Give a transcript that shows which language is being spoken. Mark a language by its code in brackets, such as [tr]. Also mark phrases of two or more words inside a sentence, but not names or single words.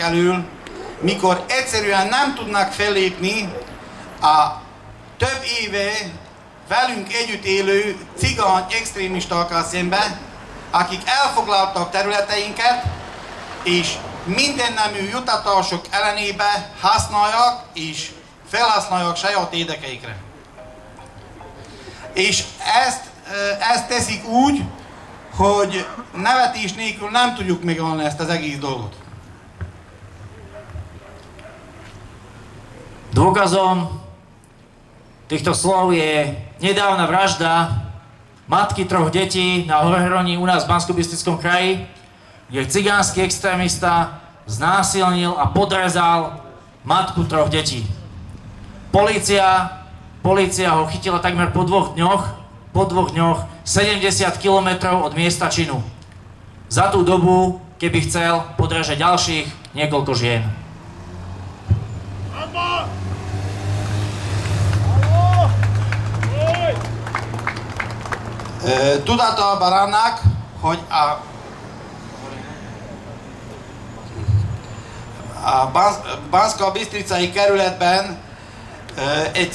[hu] elől, mikor egyszerűen nem tudnak fellépni a több éve velünk együtt élő cigány extrémistákkal szembe, akik elfoglaltak területeinket, és mindennemű jutatások ellenébe használják és felhasználják saját érdekeikre. És ezt teszik úgy, hogy nevetés nélkül nem tudjuk megállni ezt az egész dolgot. [sk] Dôkazom týchto slov je nedávna vražda matky 3 detí na Horehroní u nás v Banskobystrickom kraji, kde cigánsky extrémista znásilnil a podrezal matku 3 detí. Polícia ho chytila takmer po 2 dňoch 70 kilometrov od miesta činu. Za tú dobu, keby chcel, podreže ďalších niekoľko žien. [hu] Tudatában annak, hogy a Banszka-Bistricai kerületben egy